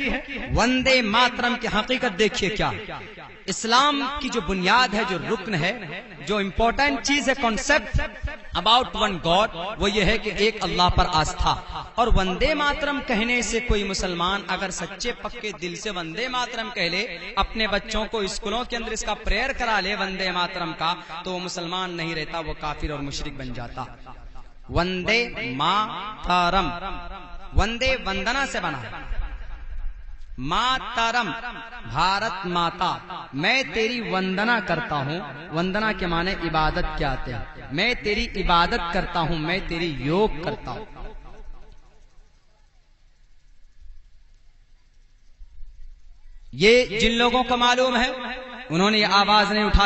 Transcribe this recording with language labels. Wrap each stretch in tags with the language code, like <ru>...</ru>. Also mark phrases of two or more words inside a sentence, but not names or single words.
<ur>وندے ماترم کی حقیقت دیکھیے کیا ہے۔ اسلام کی جو بنیاد ہے، جو رکن ہے، جو امپورٹنٹ چیز ہے،</ur> <en>concept about one God,</en> <ur>وہ یہ ہے کہ ایک اللہ پر آستھا۔ اور وندے ماترم کہنے سے کوئی مسلمان اگر سچے پکے دل سے وندے ماترم کہہ لے، اپنے بچوں کو اسکولوں کے اندر اس کا پریئر کرا لے وندے ماترم کا، تو وہ مسلمان نہیں رہتا، وہ کافر اور مشرک بن جاتا۔ وندے ماترم، وندے وندنا سے بنا ہے، ماترم بھارت ماتا، میں تیری وندنا کرتا ہوں۔ وندنا کے معنی عبادت کیا آتے ہیں؟ میں تیری عبادت کرتا ہوں، میں تیری یوگ کرتا ہوں۔ یہ جن لوگوں کو معلوم ہے انہوں نے یہ آواز نہیں اٹھائی۔</ur>